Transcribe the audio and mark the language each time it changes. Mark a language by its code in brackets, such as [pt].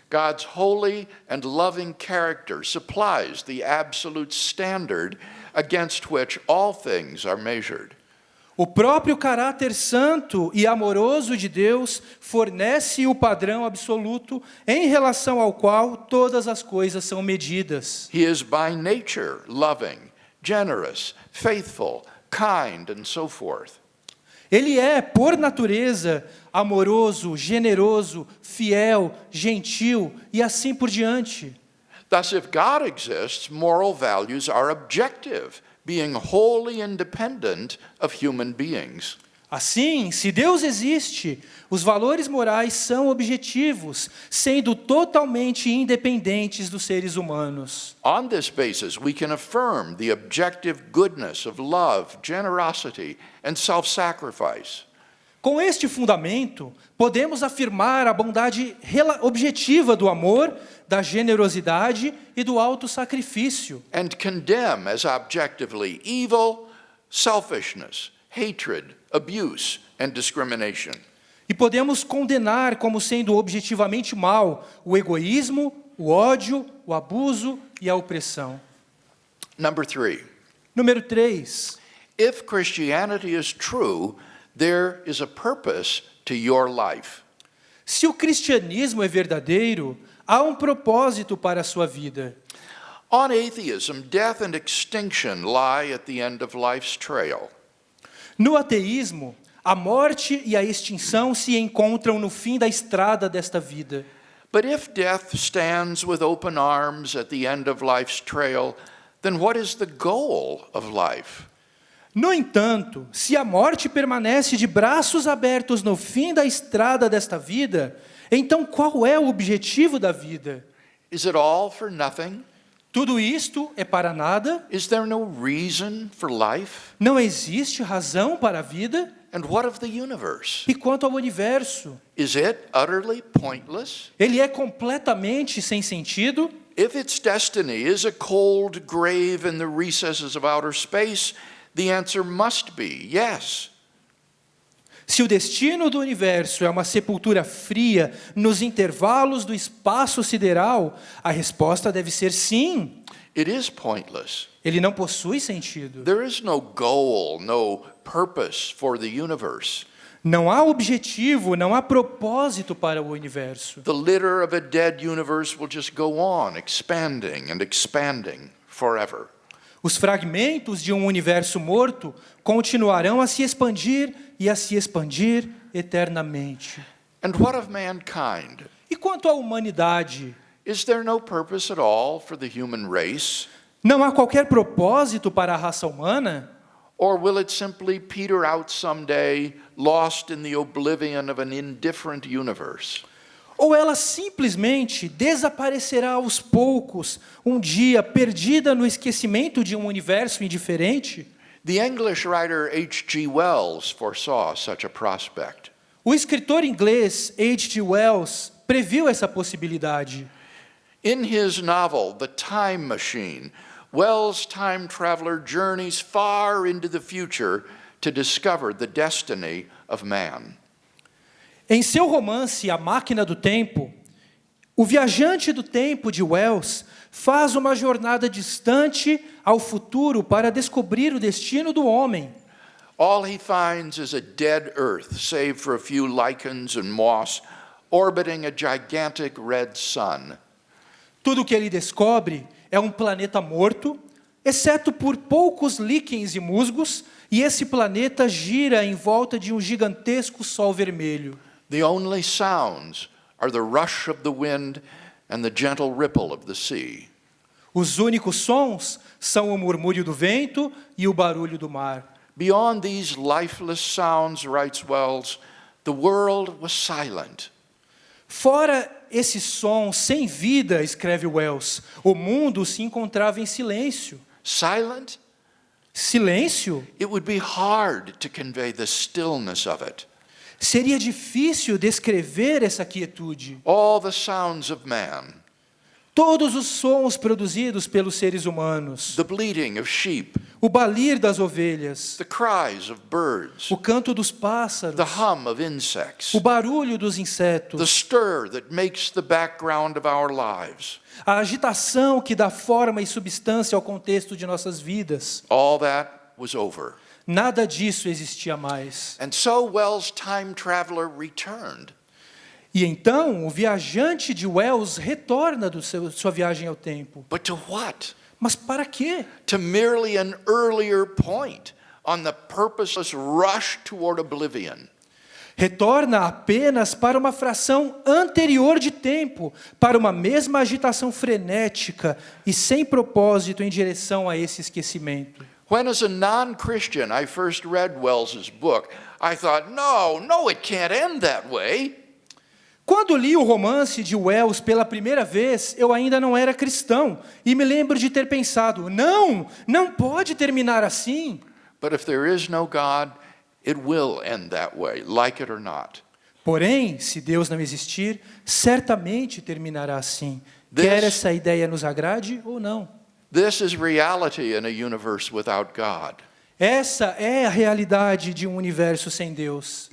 [en] God's holy and loving character supplies the absolute standard against which all things are measured. [pt] O próprio caráter santo e amoroso de Deus fornece o padrão absoluto em relação ao qual todas as coisas são medidas. [en] He is by nature loving, generous, faithful, kind, and so forth. [pt] Ele é, por natureza, amoroso, generoso, fiel, gentil e assim por diante. [en] Thus, if God exists, moral values are objective, being wholly independent of human beings. [pt] Assim, se Deus existe, os valores morais são objetivos, sendo totalmente independentes dos seres humanos. [en] On this basis, we can affirm the objective goodness of love, generosity, and self-sacrifice. [pt] Com este fundamento, podemos afirmar a bondade objetiva do amor, da generosidade e do autossacrifício. [en] And condemn as objectively evil, selfishness, hatred, abuse, and discrimination. [pt] E podemos condenar como sendo objetivamente mal o egoísmo, o ódio, o abuso e a opressão. [en] Number 3, [pt] Número 3. [en] if Christianity is true, there is a purpose to your life. [pt] Se o cristianismo é verdadeiro, há um propósito para a sua vida. [en] On atheism, death and extinction lie at the end of life's trail. [pt] No ateísmo, a morte e a extinção se encontram no fim da estrada desta vida. [en] But if death stands with open arms at the end of life's trail, then what is the goal of life? [pt] No entanto, se a morte permanece de braços abertos no fim da estrada desta vida, então qual é o objetivo da vida? [en] Is it all for nothing? [pt] Tudo isto é para nada? [en] Is there no reason for life? [pt] Não existe razão para a vida? [en] And what of the universe? [pt] E quanto ao universo? [en] Is it utterly pointless? [pt] Ele é completamente sem sentido? [en] If its destiny is a cold grave in the recesses of outer space, the answer must be yes. [pt] Se o destino do universo é uma sepultura fria nos intervalos do espaço sideral, a resposta deve ser sim. [en] It is pointless. [pt] Ele não possui sentido. [en] There is no goal, no purpose for the universe. [pt] Não há objetivo, não há propósito para o universo. [en] The litter of a dead universe will just go on, expanding and expanding forever. [pt] Os fragmentos de um universo morto continuarão a se expandir e a se expandir eternamente. [en] And what of mankind? [pt] E quanto à humanidade? [en] Is there no purpose at all for the human race? [pt] Não há qualquer propósito para a raça humana? [en] Or will it simply peter out someday, lost in the oblivion of an indifferent universe? [pt] Ou ela simplesmente desaparecerá aos poucos, um dia perdida no esquecimento de um universo indiferente? [en] The English writer H.G. Wells foresaw such a prospect. [pt] O escritor inglês H.G. Wells previu essa possibilidade. [en] In his novel, The Time Machine, Wells' time traveler journeys far into the future to discover the destiny of man. [pt] Em seu romance A Máquina do Tempo, o viajante do tempo de Wells faz uma jornada distante ao futuro para descobrir o destino do homem. [en] All he finds is a dead Earth, save for a few lichens and moss, orbiting a gigantic red sun. [pt] Tudo o que ele descobre é um planeta morto, exceto por poucos líquens e musgos, e esse planeta gira em volta de um gigantesco sol vermelho. [en] The only sounds are the rush of the wind and the gentle ripple of the sea. [pt] Os únicos sons são o murmúrio do vento e o barulho do mar. [en] Beyond these lifeless sounds, writes Wells, the world was silent. [pt] Fora esse som sem vida, escreve Wells, o mundo se encontrava em silêncio. [en] Silent? [pt] Silêncio? [en] It would be hard to convey the stillness of it. [pt] Seria difícil descrever essa quietude. [en] All the sounds of man, [pt] Todos os sons produzidos pelos seres humanos, [en] the bleating of sheep, [pt] o balir das ovelhas, [en] the cries of birds, [pt] o canto dos pássaros, [en] the hum of insects, [pt] o barulho dos [en] the [pt] insetos, [en] stir that makes the background of our lives. [pt] a agitação que dá forma e substância ao contexto de nossas vidas. [en] All that was over. [pt] Nada disso existia mais. [en] And so Wells' time traveler returned. [pt] E então o viajante de Wells retorna sua viagem ao tempo. [en] But to what? [pt] Mas para quê? [en] To merely an earlier point on the purposeless rush toward oblivion. [pt] Retorna apenas para uma fração anterior de tempo, para uma mesma agitação frenética e sem propósito em direção a esse esquecimento. [en] When as a non-Christian I first read Wells's book, I thought, no, it can't end that way. [pt] Quando li o romance de Wells pela primeira vez, eu ainda não era cristão, e me lembro de ter pensado, não pode terminar assim. [en] But if there is no God, it will end that way, like it or not. [pt] Porém, se Deus não existir, certamente terminará assim, quer essa ideia nos agrade ou não. [en] This is reality in a universe without God. [pt] Essa é a realidade de um universo sem Deus.